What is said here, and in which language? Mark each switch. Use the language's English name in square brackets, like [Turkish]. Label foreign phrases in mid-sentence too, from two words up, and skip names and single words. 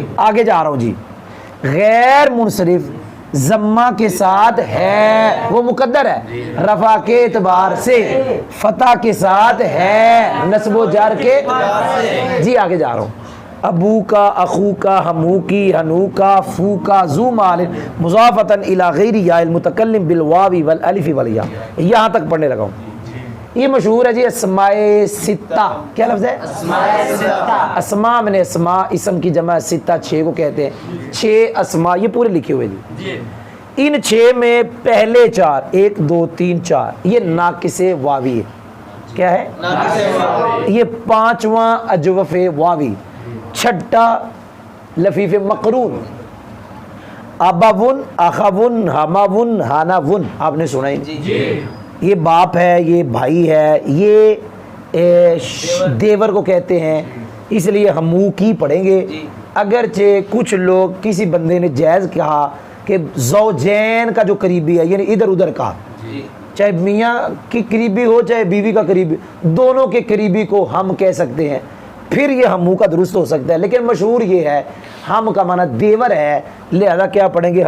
[Urdu] آگے جا رہا ہوں جی، غیر منصرف ضمہ کے ساتھ ہے، وہ مقدر ہے رفع کے اعتبار سے، فتح کے ساتھ ہے نصب و جار کے، جی آگے جا رہا ہوں، ابو کا، اخو کا، ہمو کی، ہنو کا، فو کا، [Arabic] ذو مال مضافۃ الی غیر یا المتکلم بالواو والالف والیاء، [Urdu] یہاں تک پڑھنے لگا ہوں۔ یہ مشہور ہے جی اسماء ستہ، کیا لفظ ہے؟ اسماء من اسماء، اسم کی جمع ستہ، 6 کو کہتے ہیں، 6 اسماء یہ پورے لکھے ہوئے جی، ان 6 میں پہلے 4 1 2 3 4 یہ ناقص واوی ہے، کیا ہے؟ یہ 5واں اجوف واوی، 6ٹا لفیف مقرون، اباون، اخاون، ہماون، ہاناون، آپ نے سنا ہی نہیں، یہ باپ ہے، یہ بھائی ہے، یہ دیور کو کہتے ہیں، اس لیے ہمو کی پڑھیں گے، اگرچہ کچھ لوگ کسی بندے نے جائز کہا کہ زوجین کا جو قریبی ہے یعنی ادھر ادھر کا، چاہے میاں کی قریبی ہو چاہے بیوی کا قریبی، دونوں کے قریبی کو ہم کہہ سکتے ہیں، پھر یہ ہمو کا درست ہو سکتا ہے، لیکن مشہور یہ ہے ہم کا معنی دیور ہے، لہذا کیا پڑھیں گے؟